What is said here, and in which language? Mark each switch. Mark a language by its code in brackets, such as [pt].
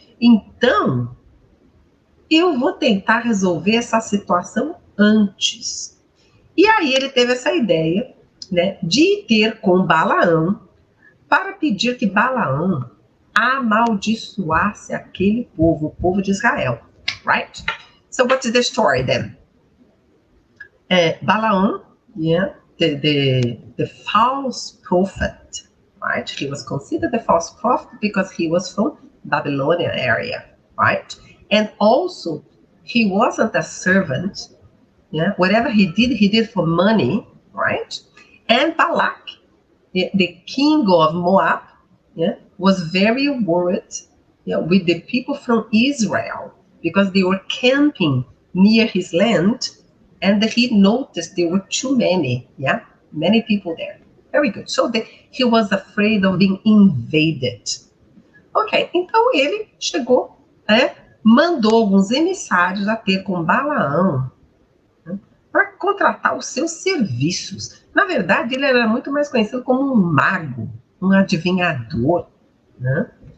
[pt] Então, eu vou tentar resolver essa situação antes. E aí ele teve essa ideia, né, de ter com Balaão para pedir que Balaão amaldiçoasse aquele povo, o povo de Israel, right? [en] So what is the story then? Balaam, yeah, the false prophet, right? He was considered the false prophet because he was from Babylonian area, right? And also, he wasn't a servant. Yeah, whatever he did for money, right? And Balak, the king of Moab, yeah, was very worried, yeah, with the people from Israel because they were camping near his land, and he noticed there were too many, yeah, many people there. Very good. So he was afraid of being invaded. [pt] Ok, então ele chegou, mandou alguns emissários a ter com Balaão, né, para contratar os seus serviços. Na verdade, ele era muito mais conhecido como um mago, um adivinhador, né?